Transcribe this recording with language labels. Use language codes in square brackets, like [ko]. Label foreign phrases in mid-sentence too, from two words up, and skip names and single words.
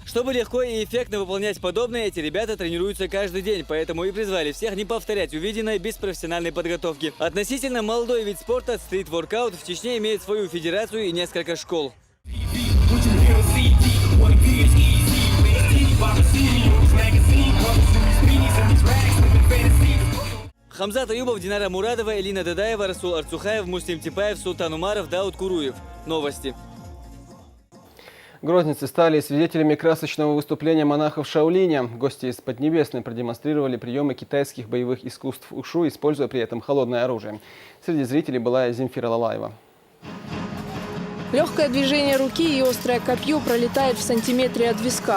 [ru] Чтобы легко и эффектно выполнять подобное, эти ребята тренируются каждый день, поэтому и призвали всех не повторять увиденное без профессиональной подготовки. Относительно молодой вид спорта, стрит-воркаут в Чечне имеет свою федерацию и несколько школ. Хамзат Аюбов, Динара Мурадова, Элина Дадаева, Расул Арцухаев, Муслим Типаев, Султан Умаров, Дауд Куруев. Новости. Грозницы стали свидетелями красочного выступления монахов Шаолиня. Гости из Поднебесной продемонстрировали приемы китайских боевых искусств ушу, используя при этом холодное оружие. Среди зрителей была Земфира Лалаева. Легкое движение руки и острое копье пролетает в сантиметре от виска.